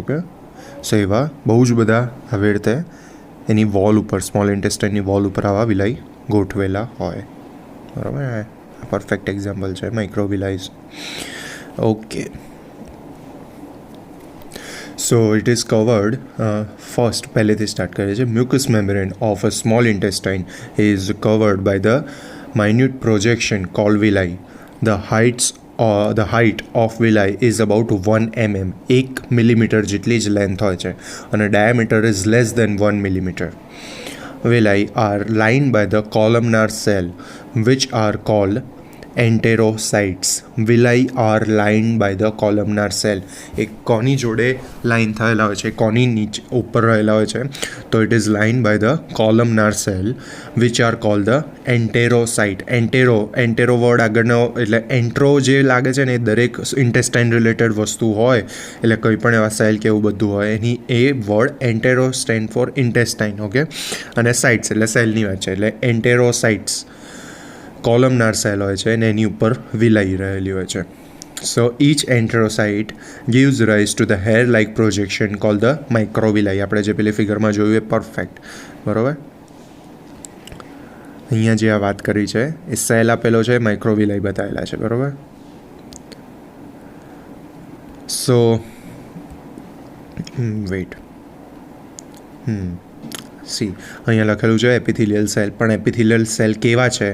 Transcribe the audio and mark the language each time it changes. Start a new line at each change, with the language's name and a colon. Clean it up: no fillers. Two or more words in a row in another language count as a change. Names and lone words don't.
English: okay, so
Gujarati: એવા બહુ જ બધા આવી રીતે એની વોલ ઉપર, સ્મોલ ઇન્ટેસ્ટાઇનની વોલ ઉપર આવા વિલાઈ ગોઠવેલા હોય. બરાબર, આ
English: perfect example
Gujarati: છે માઇક્રોવિલાઇઝ.
English: okay, so it is covered. ફર્સ્ટ
Gujarati: પહેલેથી સ્ટાર્ટ કરે છે.
English: mucous membrane of a small intestine is covered by the minute projection called villi. The height of villi is about 1 mm.
Gujarati: 1 millimeter જેટલી જ લેન્થ હોય છે અને
English: diameter is less than 1 millimeter. Villi are lined by the columnar cell which are called enterocytes. Villi are lined by the columnar cell.
Gujarati: એક કોની જોડે લાઇન થયેલા હોય છે, કોની નીચે ઉપર રહેલા હોય છે, તો
English: it is lined by the columnar cell which are called the enterocyte.
Gujarati: એન્ટેરો વર્ડ આગળનો એટલે એન્ટ્રો જે લાગે છે ને એ દરેક ઇન્ટેસ્ટાઇન રિલેટેડ વસ્તુ હોય એટલે કંઈ પણ એવા સેલ કે એવું બધું હોય એની એ વર્ડ
English: entero stand for intestine.
Gujarati: ઓકે, અને સાઇટ્સ એટલે સેલની વાત છે એટલે એન્ટેરોસાઇટ્સ
English: columnar cell
Gujarati: હોય છે અને એની ઉપર વિલાઈ રહેલી હોય છે.
English: સો each enterocyte gives rise to the hair like projection called the microvilli.
Gujarati: આપણે જે પેલી ફિગરમાં જોયું એ પરફેક્ટ. બરાબર, અહીંયા જે આ વાત કરી છે એ સેલ આપેલો છે, માઇક્રોવિલાઈ બતાવેલા છે. બરાબર,
English: so wait, see
Gujarati: અહીંયા લખેલું છે
English: epithelial cell,
Gujarati: પણ
English: epithelial cell
Gujarati: કેવા છે?